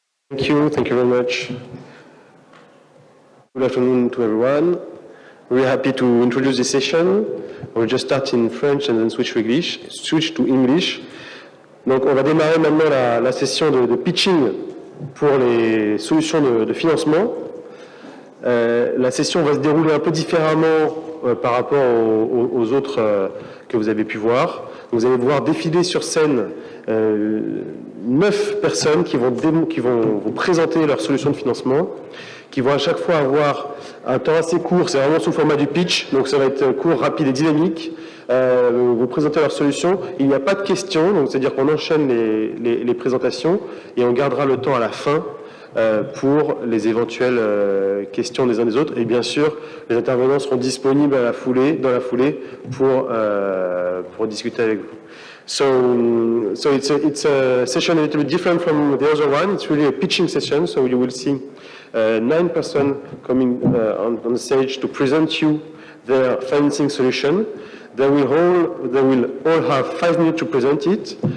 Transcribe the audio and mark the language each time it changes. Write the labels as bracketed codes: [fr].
[en] Thank you very much. Good afternoon to everyone. We're happy to introduce this session. We'll just start in French and then switch to English. [fr] Donc, on va démarrer maintenant la session de pitching pour les solutions de financement. La session va se dérouler un peu différemment par rapport aux autres que vous avez pu voir. Vous allez voir défiler sur scène 9 personnes qui vont vous présenter leur solution de financement, qui vont à chaque fois avoir un temps assez court, c'est vraiment sous le format du pitch, donc ça va être court, rapide et dynamique, vous présenter leur solution. Il n'y a pas de questions, donc c'est-à-dire qu'on enchaîne les présentations et on gardera le temps à la fin pour les éventuelles questions des uns des autres. Et bien sûr, les intervenants seront disponibles dans la foulée pour discuter avec vous. [en] So it's a session a little bit different from the other one. It's really a pitching session, so you will see 9 persons coming on the stage to present you their financing solution. They will all have 5 minutes to present it.